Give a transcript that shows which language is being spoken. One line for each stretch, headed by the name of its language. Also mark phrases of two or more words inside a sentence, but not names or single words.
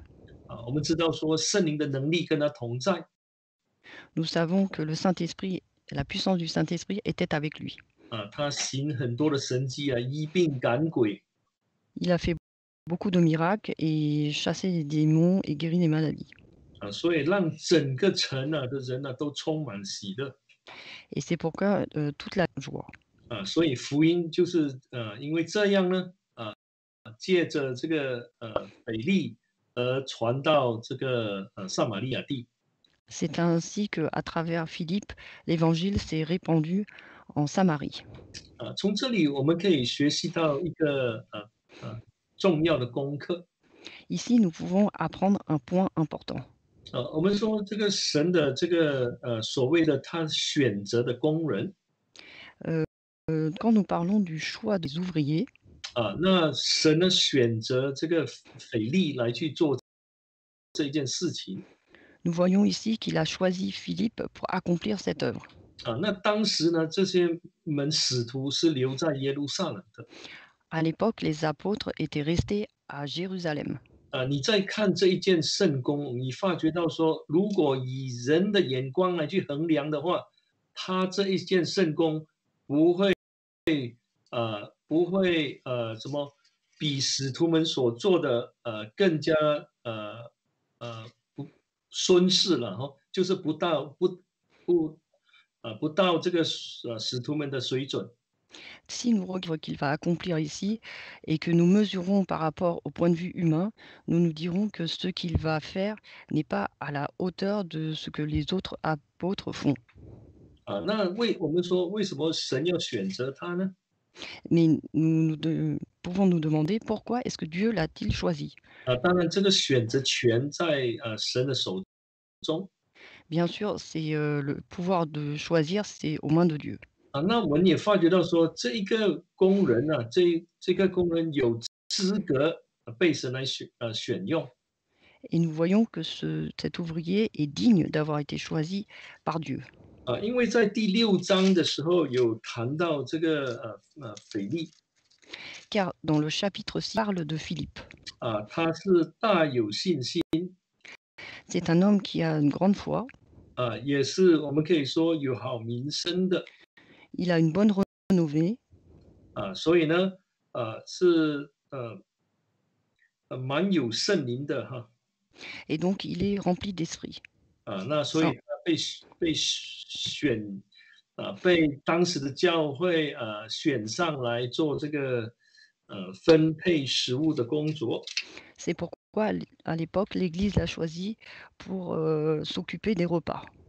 Chinese: 我们知道说圣灵的能力跟他同在，
French: Nous savons que le Saint-Esprit, la puissance du Saint-Esprit était avec lui.
Chinese: 他行很多的神迹医病赶鬼，
French: Il a fait beaucoup de miracles et chassé les démons et guéri les maladies.
Chinese: 所以让整个城的人都充满喜乐。
French: Et c'est pourquoi toute la joie.
Chinese: 所以福音就是因为这样呢，借着这个腓力而传到这个撒玛利亚地。
French: C'est ainsi qu'à travers Philippe, l'évangile s'est répandu en Samarie.
Chinese: 从这里我们可以学习到一个重要的功课。
French: Ici, nous pouvons apprendre un point important.
Chinese: 我们说这个神的这个所谓的他选择的工人，
French: Quand nous parlons du choix des ouvriers,
Chinese: 那神呢选择这个腓力来去做这件事情。
French: nous voyons ici qu'il a choisi Philippe pour accomplir cette œuvre.
Chinese: 那当时呢，这些使徒是留在耶路撒冷的。
French: À l'époque, les apôtres étaient restés à Jérusalem.
Chinese: 你再看这一件圣工，你发觉到说，如果以人的眼光来去衡量的话，他这一件圣工不会什么比使徒们所做的更加不孙氏了哈，就是不到这个使徒们的水准。
French: Si nous regardons qu'il va accomplir ici et que nous mesurons par rapport au point de vue humain, nous nous dirons que ce qu'il va faire n'est pas à la hauteur de ce que les autres apôtres font.
Chinese: 那我们说为什么神要选择他呢？
French: Mais pouvons nous demander pourquoi est-ce que Dieu l'a-t-il choisi?
Chinese: 当然这个选择权在神的手中。
French: Bien sûr, c'est le pouvoir de choisir, c'est aux mains de Dieu.
Chinese: 那我们也发觉到说，这一个工人这个工人有资格被神来选用。
French: Et nous voyons que cet ouvrier est digne d'avoir été choisi par Dieu.
Chinese: 因为在第6章的时候有谈到这个腓力，
French: Car dans le chapitre 6, il parle de Philippe.
Chinese: 他是大有信心，
French: C'est un homme qui a une grande foi.
Chinese: 也是我们可以说有好名声的。
French: Il a une bonne renommée.
Chinese: 所以呢，是蛮有圣灵的哈。
French: Et donc, il est rempli d'esprit.
Chinese: 那所以被选被当时的教会选上来做这个分配食物的工作。
French: C'est pourquoi, à l'époque, l'Église l'a choisi pour s'occuper des repas.